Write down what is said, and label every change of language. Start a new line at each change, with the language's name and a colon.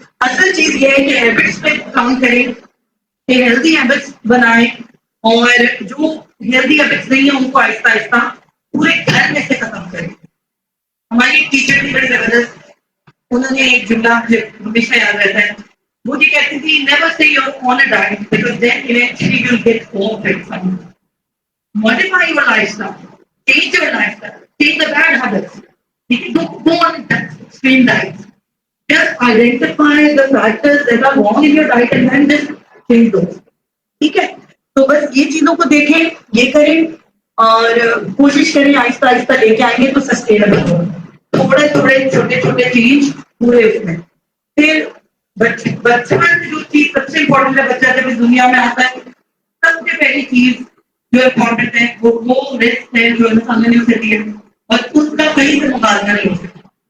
Urdu: اصل چیز یہ ہے کہ ہیبٹس پہ کام کریں، کہ ہیلدی ہیبٹس بنائیں، اور جو ہیلدی ہیبٹس نہیں ہیں ان کو آہستہ آہستہ پورے گھر میں سے ختم کریں. ہماری ٹیچر بھی بڑی زبردست، انہوں نے ایک جملہ ہمیشہ یاد رہتا ہے. وہ یہ کہتی تھی
English: Never say you're on a diet because then eventually you will get over. modify your lifestyle, change your lifestyle, change the bad habits. Don't go on extreme diets. Just identify the factors that are wrong in your diet and then just change those.
Urdu: ٹھیک ہے، تو بس یہ چیزوں کو دیکھیں، یہ کریں اور کوشش کریں آہستہ آہستہ لے کے آئیں گے تو سسٹینیبل ہو. تھوڑے تھوڑے چھوٹے چھوٹے چینج پورے اس میں. پھر بچپن میں جو چیز سب سے امپورٹنٹ ہے، بچہ جب اس دنیا میں آتا ہے سب سے پہلی چیز جو امپورٹنٹ ہے وہ رسک ہے جو انسان نے اسے دی ہے اور اس کا کہیں سے مقابلہ نہیں ہو سکتا.